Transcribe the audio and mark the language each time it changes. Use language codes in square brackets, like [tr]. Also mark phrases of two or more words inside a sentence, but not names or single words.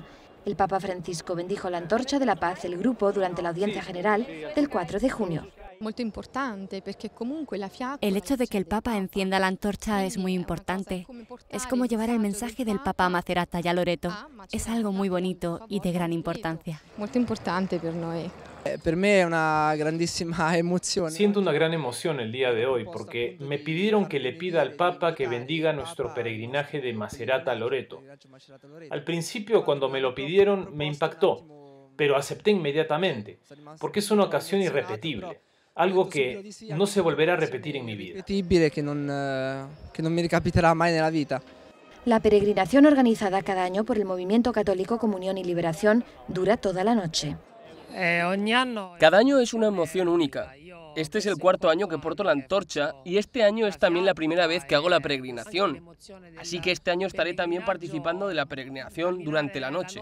[es] El Papa Francisco bendijo la antorcha de la paz del grupo durante la audiencia general del 4 de junio. El hecho de que el Papa encienda la antorcha es muy importante. Es como llevar el mensaje del Papa a Macerata y a Loreto. Es algo muy bonito y de gran importancia. [it] Per me è una grandissima emozione. [es] Siento una gran emoción el día de hoy porque me pidieron que le pida al Papa que bendiga nuestro peregrinaje de Macerata a Loreto. Al principio, cuando me lo pidieron, me impactó, pero acepté inmediatamente, porque es una ocasión irrepetible, algo que no se volverá a repetir en mi vida. [it] Che non mi ricapiterà mai nella vita. [es] La peregrinación organizada cada año por el Movimiento Católico Comunión y Liberación dura toda la noche. Cada año es una emoción única. Este es el cuarto año que porto la antorcha y este año es también la primera vez que hago la peregrinación. Así que este año estaré también participando de la peregrinación durante la noche.